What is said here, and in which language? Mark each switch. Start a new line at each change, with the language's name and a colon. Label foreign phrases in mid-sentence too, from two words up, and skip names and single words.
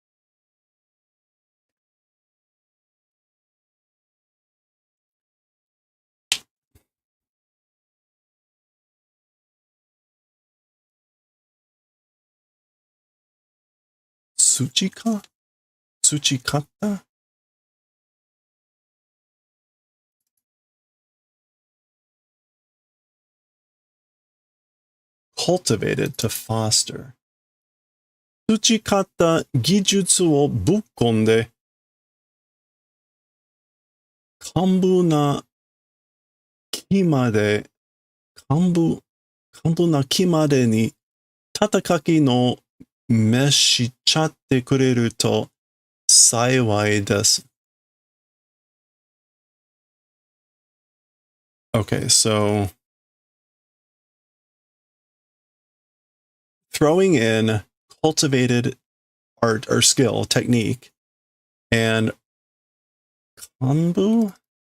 Japanese: Tsuchika?
English: Tsuchikata? Cultivated to foster.
Japanese: 培った技術をぶっ込んで完膚なきまでに叩きのめしちゃってくれると幸いです.
English: Okay, so throwing in cultivated art or skill, technique, and kanbu?